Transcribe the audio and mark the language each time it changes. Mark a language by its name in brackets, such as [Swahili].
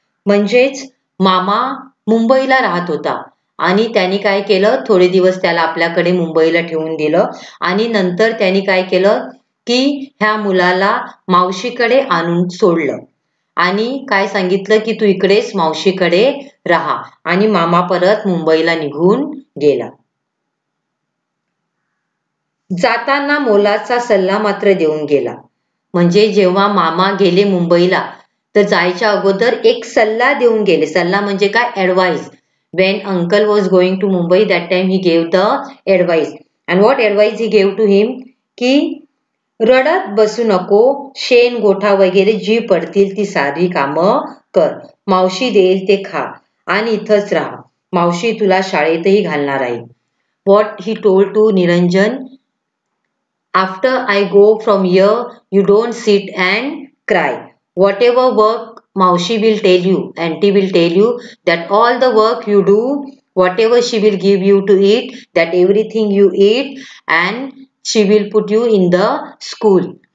[Marathi] म्हणजेच मामा मुंबईला राहत होता आणि त्यांनी काय केलं, थोडे दिवस त्याला आपल्याकडे मुंबईला ठेवून दिलं आणि नंतर त्यांनी काय केलं की ह्या मुलाला मावशीकडे आणून सोडलं आणि काय सांगितलं की तू इकडेच मावशीकडे राहा. आणि मामा परत मुंबईला निघून गेला. जाताना मोलाचा सल्ला मात्र देऊन गेला. म्हणजे जेव्हा मामा गेले मुंबईला तर जायच्या अगोदर एक सल्ला देऊन गेले. सल्ला म्हणजे काय? Advice. [English] when uncle was going to Mumbai, that time he gave the advice. And what advice he gave to him? [Marathi] की रडत बसू नको, शेण गोठा वगैरे जी पडतील ती सारी कामं कर, मावशी देईल ते खा आणि इथंच राहा, मावशी तुला शाळेतही घालणार आहे. [English] What he told to Niranjan, after I go from here, you don't sit and cry. Whatever work Maushi will tell you, auntie will tell you, that all the work you do, whatever she will give you to eat, that everything you eat, and she will put you in the school.